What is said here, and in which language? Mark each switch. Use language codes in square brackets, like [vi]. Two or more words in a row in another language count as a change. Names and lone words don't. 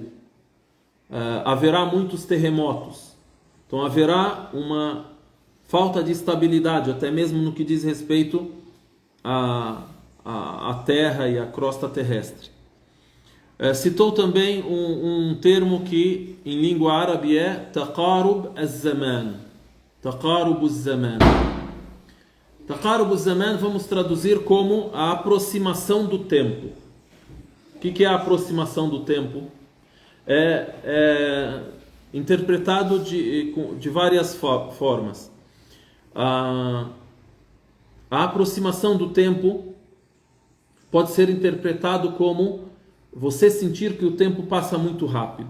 [pt] Haverá muitos terremotos. Então haverá uma falta de estabilidade, até mesmo no que diz respeito à terra e à crosta terrestre. Citou também um termo que em língua árabe é [ar] تقارب الزمان. تقارب الزمان. تقارب الزمان [pt] vamos traduzir como a aproximação do tempo. O que é a aproximação do tempo? É interpretado de várias formas. A aproximação do tempo pode ser interpretado como você sentir que o tempo passa muito rápido.